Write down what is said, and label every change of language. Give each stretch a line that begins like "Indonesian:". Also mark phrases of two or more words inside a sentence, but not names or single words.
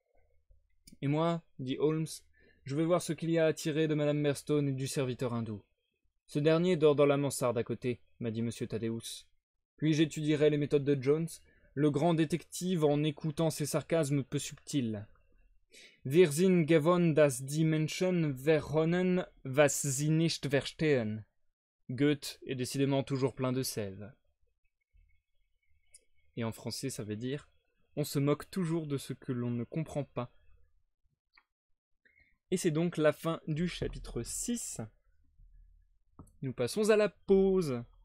French: Et moi, dit Holmes, je vais voir ce qu'il y a à tirer de madame Murstone et du serviteur hindou. Ce dernier dort dans la mansarde à côté, m'a dit M. Thaddeus. Puis j'étudierai les méthodes de Jones, le grand détective en écoutant ses sarcasmes peu subtils.
German: Wir sind gewohnt, dass die Menschen verhöhnen, was sie nicht verstehen.
French: Goethe est décidément toujours plein de sève. Et en français, ça veut dire « On se moque toujours de ce que l'on ne comprend pas ». Et c'est donc la fin du chapitre 6. Nous passons à la pause.